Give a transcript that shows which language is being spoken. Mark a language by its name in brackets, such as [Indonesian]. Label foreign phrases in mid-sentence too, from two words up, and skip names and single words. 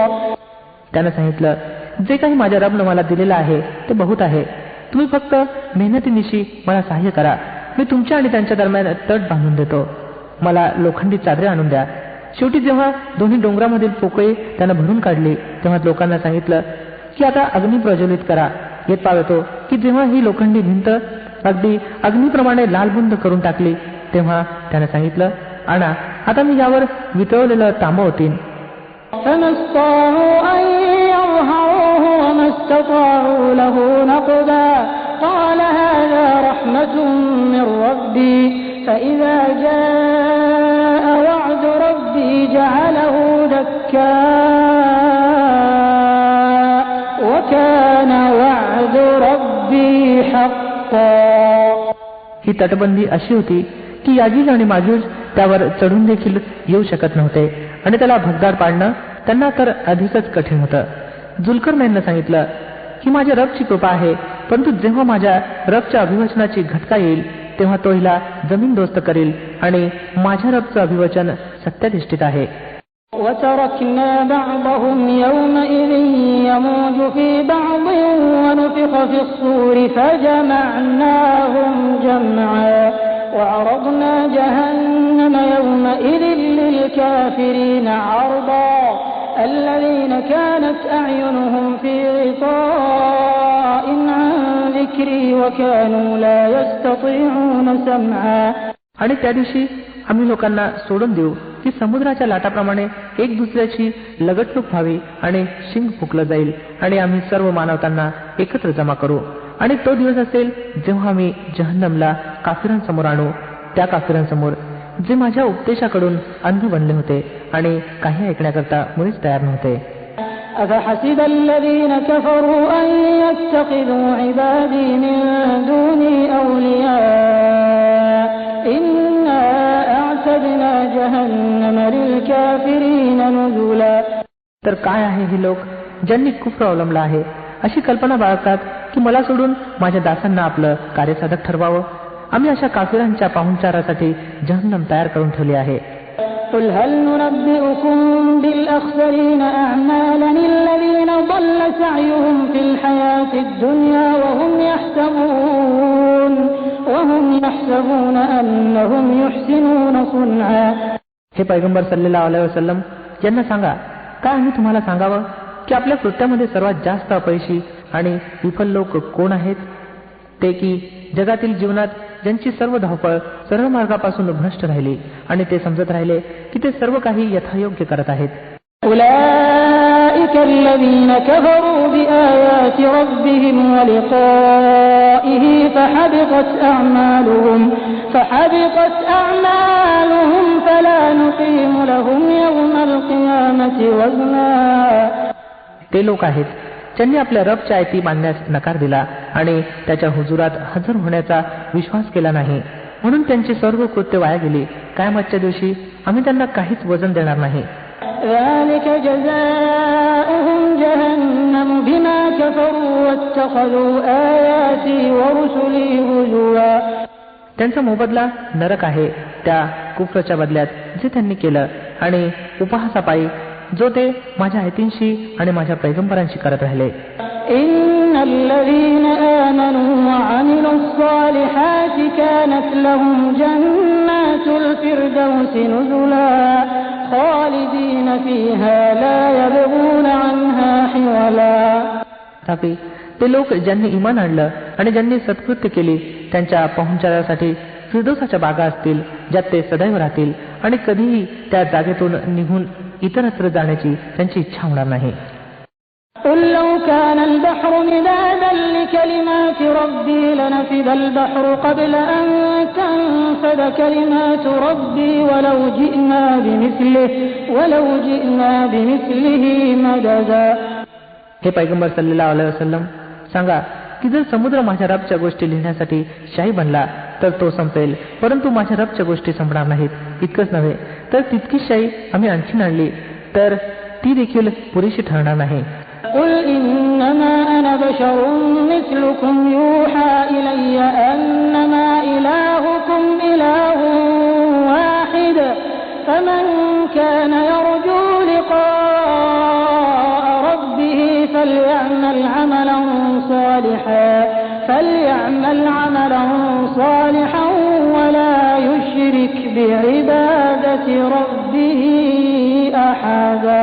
[Marathi] त्यानं सांगितलं, जे काही माझ्या रबनं मला दिलेलं आहे ते बहुत आहे. तुम्ही फक्त मेहनतीनिशी मला सहाय्य करा. मी तुमच्या आणि त्यांच्या दरम्यान तट बांधून देतो. मला लोखंडी चादरे आणून द्या. शेवटी जेव्हा दोन्ही डोंगरामधील पोकळी त्यानं भरून काढली तेव्हा लोकांना सांगितलं की आता अग्नी प्रज्वलित करा. येत पाहतो की जेव्हा ही लोखंडी भिंत अगदी अग्नीप्रमाणे लालबुंद करून टाकली तेव्हा त्यानं सांगितलं, आणा आता मी यावर वितळवलेलं तांबं ओतीन. [Arabic] فما استطاعوا أن يظهروه وما استطاعوا له نقبا قال هذا رحمة من ربي فإذا جاء وعد ربي جعله دكا وكان وعد ربي حقا. [Marathi] ही तटबंदी अशी होती की याजूज आणि माजूज त्यावर चढून देखील येऊ शकत नव्हते आणि त्याला भगदाड पाडणं त्यांना तर अधिकच कठीण होतं. जुल्करनैननं सांगितलं की माझ्या रबची कृपा आहे, परंतु जेव्हा माझ्या रबच्या अभिवचनाची घटका येईल तेव्हा तो हिला जमीनदोस्त करील आणि माझ्या रबचं अभिवचन सत्याधिष्ठित आहे. [Arabic] وتركنا بعضهم يومئذ يموج في بعض ونفخ في الصور فجمعناهم جمعا وعرضنا جهنم يومئذ للكافرين عرضا الذين كانت أعينهم في غطاء عن ذكري وكانوا لا يستطيعون سمعا. [Marathi] आणि त्या दिवशी आम्ही लोकांना सोडून देऊ की समुद्राच्या लाटाप्रमाणे एक दुसऱ्याची लगटलूक व्हावी आणि शिंग फुकलं जाईल आणि आम्ही सर्व मानवतांना एकत्र जमा करू. आणि तो दिवस असेल जेव्हा आम्ही जहन्नमला काफिरांसमोर आणू, त्या काफिरांसमोर जे माझ्या उपदेशाकडून अंध बनले होते आणि काही ऐकण्याकरता मुळीच तयार नव्हते. [Arabic] أفحسب الذين كفروا أن يتخذوا عبادي من دوني أولياء إنا أعتدنا جهنم للكافرين نزلا. [Marathi] तर काय आहे हे लोक ज्यांनी कुफ्र अवलंबला आहे अशी कल्पना बाळगतात की मला सोडून माझ्या दासांना आपलं कार्यसाधक ठरवावं. आम्ही अशा काफिरांच्या पाहुणचारासाठी जहन्नम तयार करून ठेवली आहे. [Arabic] قل هل ننبئكم بالأخسرين أعمالا الذين ضل سعيهم في الحياة الدنيا وهم يحسبون يحسبون أنهم يحسنون صنعا. [Marathi] हे पैगंबर [Arabic] صلى الله عليه وسلم [Marathi] यांना सांगा, काय आम्ही तुम्हाला सांगावं की आपल्या कृत्यामध्ये सर्वात जास्त अपयशी आणि विफल लोक कोण आहेत? ते की जगातील जीवनात ज्यांची सर्व धावपळ सरळ मार्गापासून भ्रष्ट राहिली आणि ते समजत राहिले की ते सर्व काही यथायोग्य करत आहेत. [Arabic] أولئك الذين كفروا بآيات ربهم ولقائه فحبطت أعمالهم فلا نقيم لهم يوم القيامة وزنا. [Marathi] ते लोक आहेत ज्यांनी आपल्या रबच्या आयती मानण्यास नकार दिला आणि त्याच्या हुजुरात हजर होण्याचा विश्वास केला नाही, म्हणून त्यांची सर्व कृत्य वाया गेली. क़यामतच्या दिवशी आम्ही त्यांना काहीच वजन देणार नाही. [Arabic] ذلك جزاؤهم جهنم بما كفروا واتخذوا آياتي ورسلي هزوا. [Marathi] त्यांचा मोबदला नरक आहे त्या कुफ्रच्या बदल्यात जे त्यांनी केलं आणि उपहासापायी जो ते माझ्या आयतींशी आणि माझ्या पैगंबरांशी करत राहिले. [Arabic] إن الذين آمنوا وعملوا الصالحات كانت لهم جنات الفردوس نزلا خالدين فيها لا يبغون عنها حولا. [Marathi] तथापि ते लोक ज्यांनी इमान आणलं आणि ज्यांनी सत्कृत्य केली त्यांच्या पाहुणचारासाठी फिरदौसाच्या बागा असतील ज्यात ते सदैव राहतील आणि कधीही त्या जागेतून निघून इतरत्र जाण्याची त्यांची इच्छा होणार नाही. [Arabic] قل لو كان البحر مدادا لكلمات ربي لنفد البحر قبل أن تنفد كلمات ربي ولو جئنا بمثله مددا. [Marathi] हे पैगंबर [Arabic] صلى الله عليه وسلم [Marathi] सांगा की जर समुद्र माझ्या रबच्या गोष्टी लिहिण्यासाठी शाही बनला तर तो संपेल, परंतु माझ्या रबच्या गोष्टी संपणार नाहीत. इतकंच नव्हे तर तितकीच शाही आम्ही आणखीन आणली तर ती देखील पुरेशी ठरणार नाही. [Arabic] قل إنما أنا بشر مثلكم يوحى إلي أنما إلهكم إله واحد فمن كان يرجو لقاء ربه فليعمل عملا صالحا ولا يشرك بعبادة ربه أحدا.